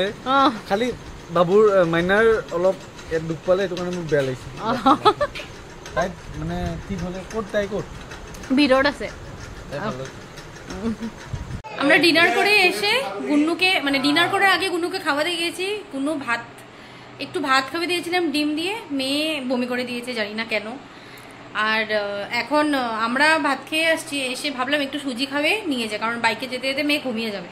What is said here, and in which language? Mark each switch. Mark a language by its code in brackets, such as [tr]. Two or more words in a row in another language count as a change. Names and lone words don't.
[as] খালি বাবুৰ মাইনাৰ অলপ দুখ পালে, সেইটো কাৰণে মোৰ বেয়া লাগিছে। তাই মানে ঠিক হলে ক'ত, তাই ক'ত ভিড়ত আছে। [bn] আমরা ডিনার করে এসে গুন্নুকে, মানে ডিনার করার আগে গুন্নুকে খাওয়াতে গিয়েছি। গুন্নু একটু ভাত খাওয়া দিয়েছিলাম ডিম দিয়ে, মেয়ে বমি করে দিয়েছে, জানি না কেন। আর এখন আমরা ভাত খেয়ে আসছি, এসে ভাবলাম একটু সুজি খাবে নিয়ে যায়, কারণ বাইকে যেতে যেতে মেয়ে ঘুমিয়ে যাবে।